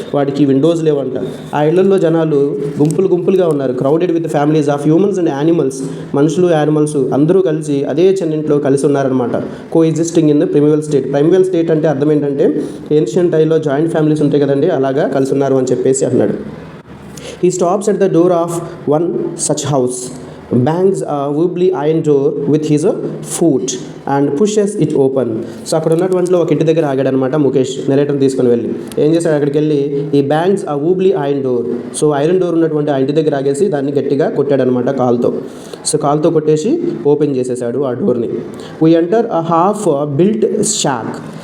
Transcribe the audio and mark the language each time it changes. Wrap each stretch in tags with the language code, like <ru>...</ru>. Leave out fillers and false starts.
<te>వాటికి విండోస్ లేవంట. ఆ ఇళ్లలో జనాలు గుంపులుగా ఉన్నారు.</te> <en>crowded with families of humans and animals,</en> <te>మనుషులు యానిమల్స్ అందరూ కలిసి అదే చెన్నింట్లో కలిసి ఉన్నారనమాట.</te> <en>Coexisting in the primeval state.</en> <te>ప్రిమివల్ state అంటే అర్థం ఏంటంటే ఏన్షియంట్ టైంలో జాయింట్ ఫ్యామిలీస్ ఉంటాయి కదండి, అలాగా కలిసి ఉన్నారు అని చెప్పేసి అన్నాడు.</te> <en>He stops at the door of one such house, bangs a wobbly iron door with his foot and pushes it open.</en> <te>So అక్కడ ఉన్నటువంటిలో ఒక ఇంటి దగ్గర ఆగాడనమాట ముఖేష్, నెరేటర్ తీసుకుని వెళ్ళి. ఏం చేశాడు, అక్కడికి వెళ్ళి ఈ బ్యాంగ్స్ ఆ వూబ్లీ iron door. So iron door ఉన్నటువంటి ఆ ఇంటి దగ్గర ఆగేసి దాన్ని గట్టిగా కొట్టాడనమాట కాల్తో. సో కాల్తో కొట్టేసి ఓపెన్ చేసేసాడు ఆ డోర్ని.</te> <en>We enter a half built shack.</en>